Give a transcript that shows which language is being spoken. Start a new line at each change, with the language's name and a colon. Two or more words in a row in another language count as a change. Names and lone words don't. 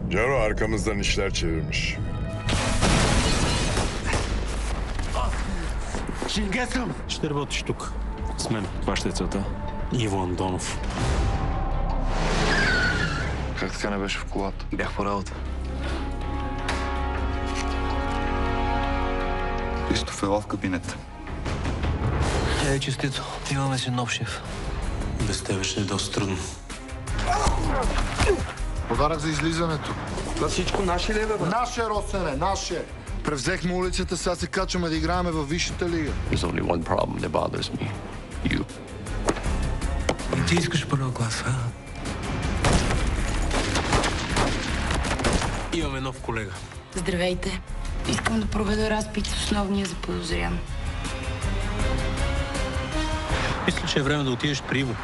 Turkish: Caro arkamızdan işler çevirmiş. Шингесъм!
Bulgarian: Ще работиш тук. С мен. Това ще е целта. Иво Андонов. Как така не беше в колата? Бях по работа. Христоф ела в кабинета. Честито. Имаме си нов шеф. Без тебе ще е доста трудно. Подарък за излизането. Това всичко наше ли е, бе? Наше, Росене, наше! Превзехме улицата, сега се качваме да играеме във Висшата лига.
English: There's only one problem that bothers me. You.
Bulgarian: И ти искаш първа клас, а? Имаме нов колега. Здравейте. Искам да проведа разпит с основния заподозрян. Мисля, че е време да отидеш при Иво.